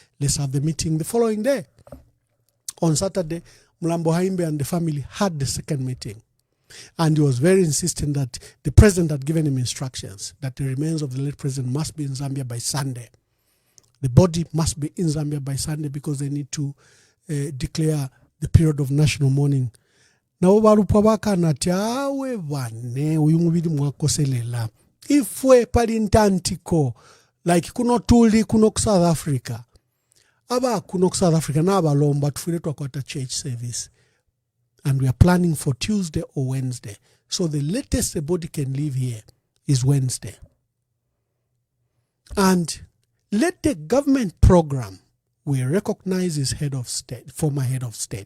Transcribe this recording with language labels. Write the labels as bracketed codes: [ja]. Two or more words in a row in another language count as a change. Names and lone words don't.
[en] Let's have the meeting the following day. On Saturday, Mulambo Haimbe and the family had the second meeting. And he was very insistent that the president had given him instructions that the remains of the late president must be in Zambia by Sunday. The body must be in Zambia by Sunday because they need to declare the period of national mourning. Now, [bem] ifwe palintantiko like kuno tuli kuno South Africa. Aba kuno South Africa na abalomba tufile twakwata [en] church service. And we are planning for Tuesday or Wednesday. So the latest the body can leave here is Wednesday. And let the government program, we recognize his head of state, former head of state.